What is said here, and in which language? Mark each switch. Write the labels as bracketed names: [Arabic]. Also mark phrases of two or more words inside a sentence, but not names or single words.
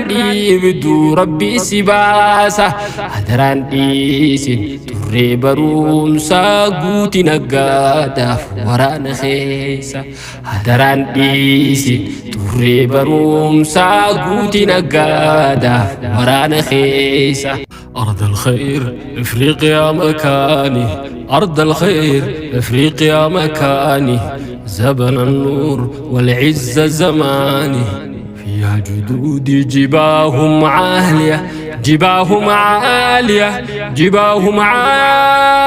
[Oromo] dhiibdu rabbi si baasa adaraan dhiisin turree barumsaa guuti naggaadhaaf waraana keessa adaraan dhiisin turree barumsaa guuti naggaadhaaf waraana keessa [Arabic] أرض الخير إفريقيا مكاني أرض الخير إفريقيا مكاني زبن النور والعز زماني فيها جدودي جباههم عالية جباههم عالية جباههم